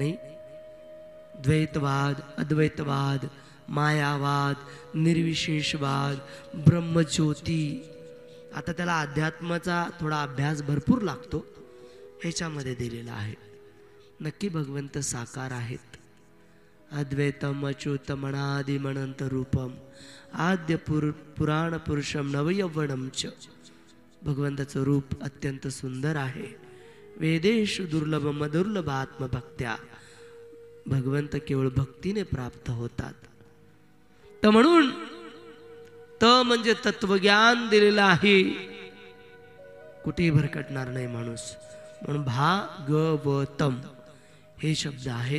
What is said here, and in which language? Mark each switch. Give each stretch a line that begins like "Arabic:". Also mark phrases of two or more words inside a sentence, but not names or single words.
Marathi: नाही, द्वैतवाद, अद्वैतवाद, मायावाद, निर्विशेषवाद, ब्रह्मज्योती. आता त्याला अध्यात्माचा थोडा अभ्यास भरपूर लागतो. ह्याच्यामध्ये दिलेला आहे नक्की भगवंत साकार आहेत.
Sanskrit: अद्वैतम अच्युतम अनादिम अनंत रूपम आद्य पुराण पुरुषम नवयवनम च.
Marathi: भगवंताचं रूप अत्यंत सुंदर आहे.
Sanskrit: वेदेषु दुर्लभम दुर्लभ आत्मभक्त्या.
Marathi: भगवंत केवळ भक्तीने प्राप्त होतात. तर म्हणून म्हणजे तत्वज्ञान दिलेलं आहे, कुठेही भरकटणार नाही माणूस. म्हणून भागवतम हे शब्द आहेत.